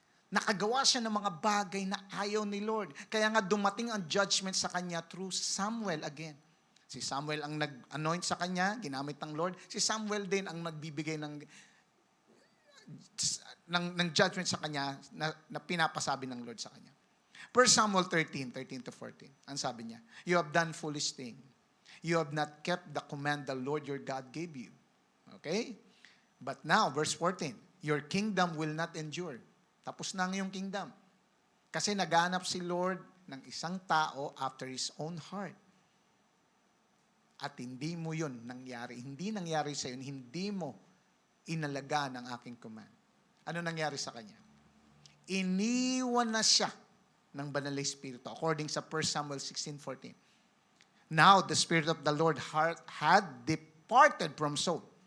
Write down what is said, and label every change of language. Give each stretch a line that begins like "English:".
Filipino: Nakagawa siya ng mga bagay na ayaw ni Lord. Kaya nga dumating ang judgment sa kanya through Samuel again. Si Samuel ang nag-anoint sa kanya, ginamit ng Lord. Si Samuel din ang nagbibigay ng judgment sa kanya na pinapasabi ng Lord sa kanya.
English: 1 Samuel 13-14.
Filipino: Ang sabi niya,
English: "You have done foolish thing. You have not kept the command the Lord your God gave you." Okay? But now, verse 14, "Your kingdom will not endure."
Filipino: Tapos na ang iyong kingdom. Kasi naghanap si Lord ng isang tao
English: after His own heart.
Filipino: At hindi mo yun nangyari. Hindi nangyari sa yun. Hindi mo inalagaan ang aking command. Ano nangyari sa kanya? Iniwan na siya ng banal na Espiritu according sa 1 Samuel 16:14.
English: Now, the Spirit of the Lord had departed from Saul.